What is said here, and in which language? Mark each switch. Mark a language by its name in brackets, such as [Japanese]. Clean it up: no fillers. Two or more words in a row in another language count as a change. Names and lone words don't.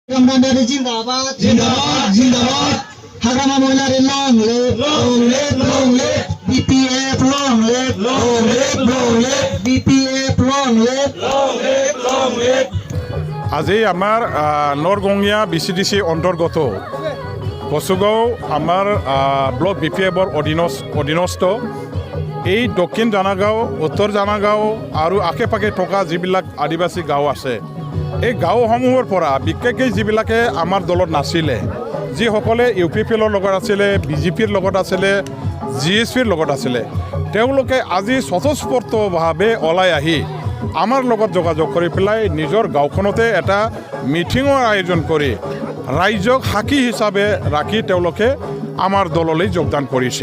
[Hindi] कमंदारी ज़िंदाबाद, ज़िंदाबाद, ज़िंदाबाद. [English] Hagama Moilari long live, long live, long live. BPF long live, long live, long live. BPF long live, long live, long live. [Assamese] আজি আমাৰ নৰগঙীয়া বিচিডিসি অন্তৰ্গত কচুগাঁও আমাৰ ব্লক বিপিএফৰ অধীনস্থ এই দক্ষিণ জানাগাঁও উত্তৰ জানাগাঁও আৰু আশে পাশে থকা যিবিলাক আদিবাসী গাঁও আছে এই গাঁওসমূহৰ পৰা বিশেষকৈ যিবিলাকে আমাৰ দলত নাছিলে যিসকলে ইউপিপিএলৰ লগত আছিলে বিজেপিৰ লগত আছিলে জিএছপিৰ লগত আছিলে তেওঁলোকে আজি স্বতঃস্ফূৰ্তভাৱে ওলাই আহি আমাৰ লগত যোগাযোগ কৰি পেলাই নিজৰ গাঁওখনতে এটা মিটিঙৰ আয়োজন কৰি ৰাইজক সাক্ষী হিচাপে ৰাখি তেওঁলোকে আমাৰ দললৈ যোগদান কৰিছে